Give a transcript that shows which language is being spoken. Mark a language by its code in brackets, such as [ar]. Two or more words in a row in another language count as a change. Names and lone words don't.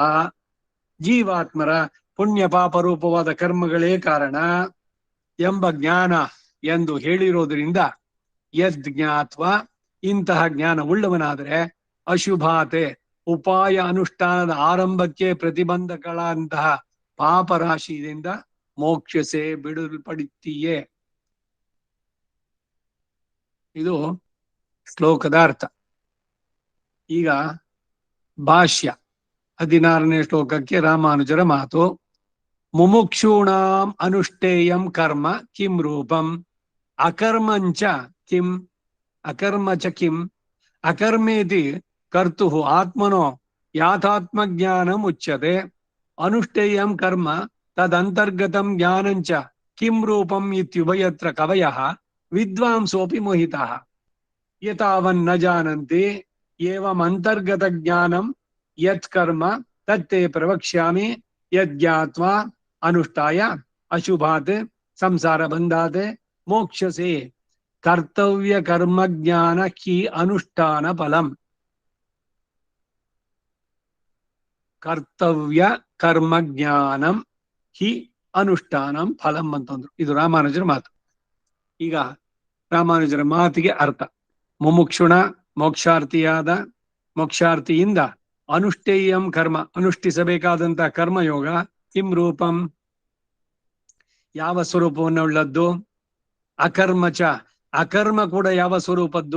[kn] ಜೀವಾತ್ಮರ ಪುಣ್ಯ ಪಾಪ ರೂಪವಾದ ಕರ್ಮಗಳೇ ಕಾರಣ ಎಂಬ ಜ್ಞಾನ ಎಂದು ಹೇಳಿರೋದ್ರಿಂದ ಯಜ್ಞಾತ್ವ ಇಂತಹ ಜ್ಞಾನ ಉಳ್ಳವನಾದರೆ ಅಶುಭಾತೆ ಉಪಾಯ ಅನುಷ್ಠಾನದ ಆರಂಭಕ್ಕೆ ಪ್ರತಿಬಂಧಗಳಂತಹ ಪಾಪರಾಶಿಯಿಂದ ಮೋಕ್ಷಸೆ ಬಿಡಲ್ಪಡುತ್ತೀಯೇ. ಇದು ಶ್ಲೋಕದ ಅರ್ಥ. ಈಗ ಭಾಷ್ಯ 16ನೇ ಶ್ಲೋಕಕ್ಕೆ ರಾಮಾನುಜರ ಮಾತು. [sa] ಮುಮುಕ್ಷೂಣಾಂ ಅನುಷ್ಠೇಯಂ ಕರ್ಮ ಕಿಂ ರೂಪಂ ಅಕರ್ಮಂಚ ಕಿಂ ಅಕರ್ಮಚ ಕಿಂ ಅಕರ್ಮೇತಿ ಕರ್ತು ಆತ್ಮನೋ ಯಾಥಾತ್ಮ ಜ್ಞಾನಂ ಉಚ್ಯತೆ. ಅನುಷ್ಠೇಯಂ ಕರ್ಮ ತದಂತರ್ಗತಂ ಜ್ಞಾನಂಚ ಕಿಂ ರೂಪಂ ಇತ್ಯುಭಯತ್ರ ಕವಯಃ ವಿದ್ವಾಂಸೋಪಿ ಮೋಹಿತಃ ಯತಾವನ್ನ ಜಾನಂತಿ ಏವಂ ಅಂತರ್ಗತ ಜ್ಞಾನಂ ಯತ್ ಕರ್ಮ ತತ್ತೇ ಪ್ರವಕ್ಷ್ಯಾಮಿ ಯಜ್ಞಾತ್ವಾ ಅನುಷ್ಠಾಯ ಅಶುಭಾತ್ ಸಂಸಾರ ಬಂಧಾತ್ ಮೋಕ್ಷಸೆ ಕರ್ತವ್ಯ ಕರ್ಮ ಜ್ಞಾನ ಕಿ ಅನುಷ್ಠಾನ ಫಲಂ. ಕರ್ತವ್ಯ ಕರ್ಮ ಜ್ಞಾನಂ ಹಿ ಅನುಷ್ಠಾನಂ ಫಲಂ ಅಂತಂದ್ರು. [kn] ಇದು ರಾಮಾನುಜರ ಮಾತು. ಈಗ ರಾಮಾನುಜರ ಮಾತಿಗೆ ಅರ್ಥ. ಮುಮುಕ್ಷುಣ ಮೋಕ್ಷಾರ್ಥಿಯಿಂದ [sa] ಅನುಷ್ಠೇಯಂ ಕರ್ಮ [kn] ಅನುಷ್ಠಿಸಬೇಕಾದಂತಹ ಕರ್ಮಯೋಗ [sa] ಕಿಂ ರೂಪಂ [kn] ಯಾವ ಸ್ವರೂಪವನ್ನುಳ್ಳದ್ದು, ಅಕರ್ಮಚ ಅಕರ್ಮ ಕೂಡ ಯಾವ ಸ್ವರೂಪದ್ದು.